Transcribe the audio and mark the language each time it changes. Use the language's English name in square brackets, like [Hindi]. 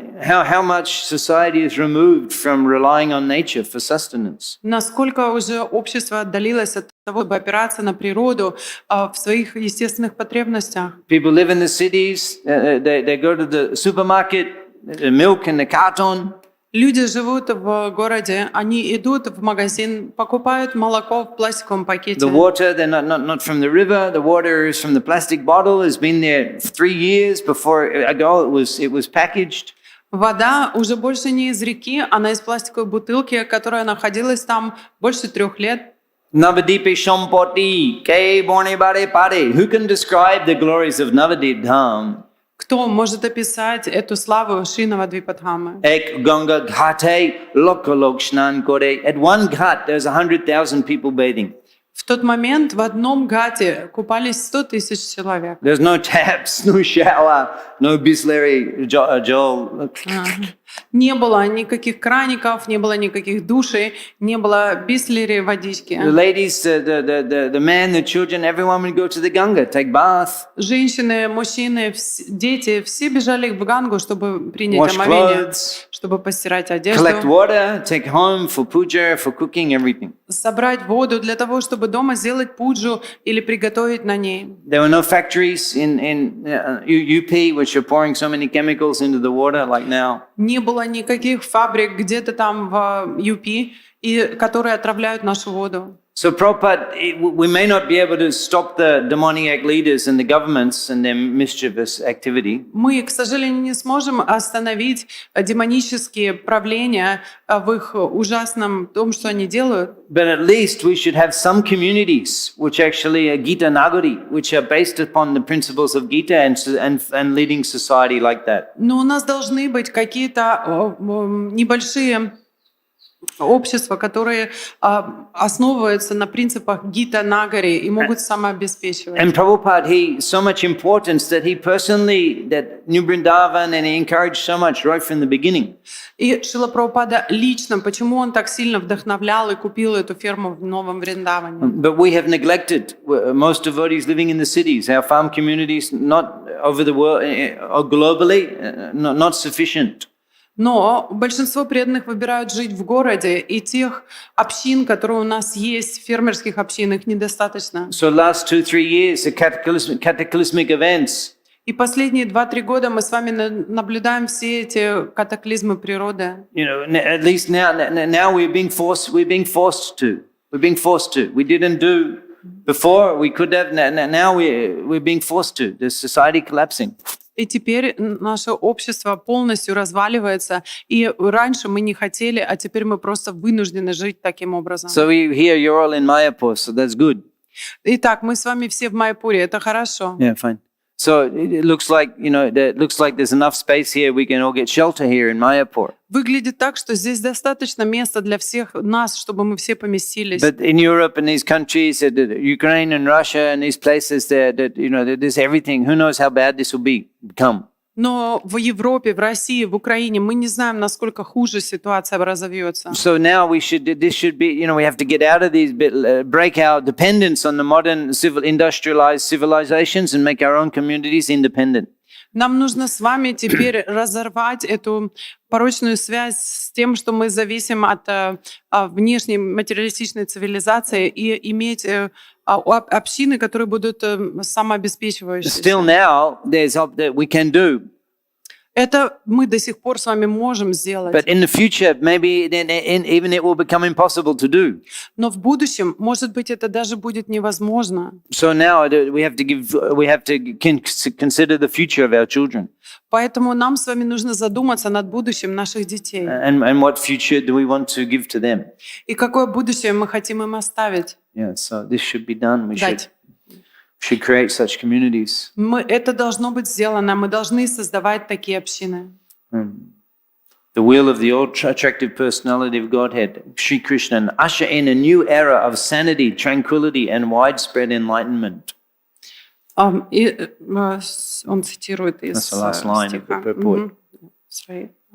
[English] How much society is removed from relying on nature for sustenance? [Russian] Насколько уже общество отдалилось от того, чтобы опираться на природу в своих естественных потребностях. [English] People live in the cities, they go to the supermarket, the milk in the carton. [Russian] Люди живут в городе, они идут в магазин, покупают молоко в пластиковом пакете. [English] The water, they're not from the river. The water is from the plastic bottle. It's been there 3 years before ago. It was packaged. [Russian] Вода уже больше не из реки, она из пластиковой бутылки, которая находилась там больше 3 лет. [Bangla] Navadipe Shampoti, Ke Borne Bare Pare. [English] Who can describe the glories of Navadip Dham? [Russian] Кто может описать эту славу Шри Навадвипадхамы? [Bangla] Ek Ganga Ghate Lokalok Shnan Kore. [English] At one ghat, there's 100,000 people bathing. [Russian] В тот момент в одном гате купались 100 тысяч человек. [English] There's no taps, no shower, no Bisleri, Joel. [Russian] Не было никаких краников, не было никаких душей, не было бислери водички. [English] The ladies, the men, the children, everyone would go to the Ganga, take bath, [Russian] Женщины, мужчины, дети, все бежали в Гангу, чтобы принять [English] wash [Russian] омовение, [English] clothes, [Russian] чтобы постирать [English] collect [Russian] одежду, [English] water, take home for puja, for cooking, everything. [Russian] собрать воду для того, чтобы дома сделать пуджу или приготовить на ней. [English] There were no factories in UP which are pouring so many chemicals into the water like now. [Russian] Не было никаких фабрик где-то там в ЮПи, которые отравляют нашу воду. [English] So Prabhupada, we may not be able to stop the demoniac leaders and the governments and their mischievous activity. [Russian] Мы, к сожалению, не сможем остановить демонические правления в их ужасном том, что они делают. [English] But at least we should have some communities which actually are Gita Nagari, which are based upon the principles of Gita and leading society like that. [Russian] Но у нас должны быть какие-то небольшие общества, которые основываются на принципах Гита Нагари и могут самообеспечивать. [English] And Prabhupada, he so much importance that he personally, that New Vrindavan, and he encouraged so much right from the beginning. [Russian] И Шрила Прабхупада лично, почему он так сильно вдохновлял и купил эту ферму в Новом Вриндаване? [English] But we have neglected most devotees living in the cities, our farm communities, not over the world, or globally, not sufficient. [Russian] Но большинство преданных выбирают жить в городе, и тех общин, которые у нас есть, фермерских общин, их недостаточно. [English] So last 2-3 years, the cataclysmic events. [Russian] И последние 2-3 года мы с вами наблюдаем все эти катаклизмы природы. [English] You know, at least now we're being forced to. We didn't do before. We could have. Now we're being forced to. The society collapsing. [Russian] И теперь наше общество полностью разваливается. И раньше мы не хотели, а теперь мы просто вынуждены жить таким образом. [English] So here you're all in Mayapur, so that's good. [Russian] Итак, мы с вами все в Майяпуре, это хорошо. [English] Yeah, fine. So it looks like, there's enough space here. We can all get shelter here in Mayapur. [Russian] Выглядит так, что здесь достаточно места для всех нас, чтобы мы все поместились. [English] But in Europe and these countries, Ukraine and Russia and these places, there's everything. Who knows how bad this will become? [Russian] Но в Европе, в России, в Украине мы не знаем, насколько хуже ситуация разовьется. [English] So now we have to get out of these, break our dependence on the modern industrialized civilizations and make our own communities independent. [Russian] Нам нужно с вами теперь разорвать эту порочную связь с тем, что мы зависим от внешней материалистичной цивилизации, и иметь общины, которые будут самообеспечивающиеся. [English] Still now, there's hope that we can do. [Russian] Это мы до сих пор с вами можем сделать. [English] But in the future, maybe even it will become impossible to do. [Russian] Но в будущем, может быть, это даже будет невозможно. [English] So now we have to consider the future of our children. [Russian] Поэтому нам с вами нужно задуматься над будущим наших детей. [English] And what future do we want to give to them? [Russian] И какое будущее мы хотим им оставить? [English] Yeah, so this should be done. We should create such communities. [Russian] Это должно быть сделано. Мы должны создавать такие общины. [English] The will of the all-attractive personality of Godhead, Shri Krishna, and usher in a new era of sanity, tranquility, and widespread enlightenment. [Russian] И он цитирует из [English] That's the last line of the purport.